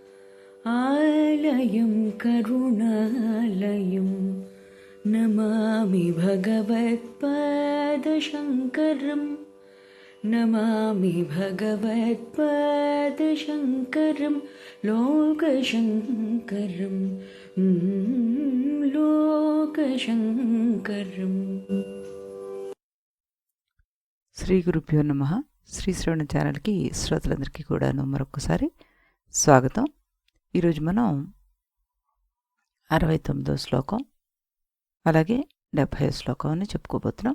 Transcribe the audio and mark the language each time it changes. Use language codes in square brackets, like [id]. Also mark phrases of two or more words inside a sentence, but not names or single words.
[sa] आलयं करुणालयं नमामि भगवत्पादशङ्करं नमामि भगवत्पादशङ्करं लोकशङ्करं लोकशङ्करम्. శ్రీ గురుభ్యో నమః. [te] శ్రీ శ్రవణ ఛానల్కి శ్రోతలందరికీ కూడాను మరొకసారి స్వాగతం. ఈరోజు మనం 69వ శ్లోకం అలాగే 70వ శ్లోకం అని చెప్పుకోబోతున్నాం.